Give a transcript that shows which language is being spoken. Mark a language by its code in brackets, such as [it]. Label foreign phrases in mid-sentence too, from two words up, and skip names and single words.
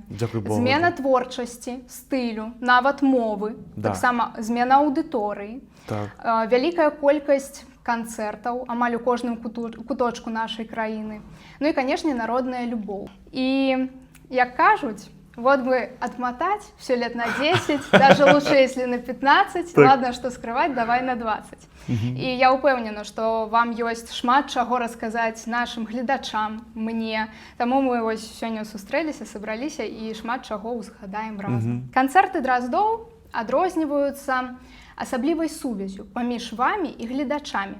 [be] Дзякуй Богу. Змена творчасці, стылю, нават мовы, [ru] Да. [be] таксама змена аўдыторыі, Так. вялікая колькасць канцэртаў амаль у кожным куточку нашай краіны. Ну і, канешне, народная любоў. І, як кажуць, [ru] вот бы отмотать все лет на 10, даже лучше, если на 15, [be] Так. [ru] ладно, что скрывать, давай на 20. [be] І я ўпэўнена, што вам ёсць шмат чаго расказаць нашым гледачам, мне. Таму мы вось сёння сустрэліся, сабраліся і шмат чаго ўзгадаем разам. Канцэрты Драздоў адрозніваюцца асаблівай сувязю паміж вамі і гледачамі.